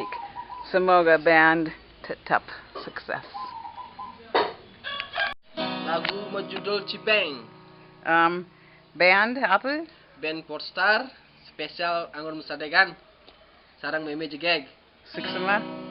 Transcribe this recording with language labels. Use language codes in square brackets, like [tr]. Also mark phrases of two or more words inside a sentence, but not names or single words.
[id] Semoga band tetap sukses. lagu berjudul Cibeng Band apa? band Portstar spesial anggur musadegan sarang Meme Jegeg Seksama.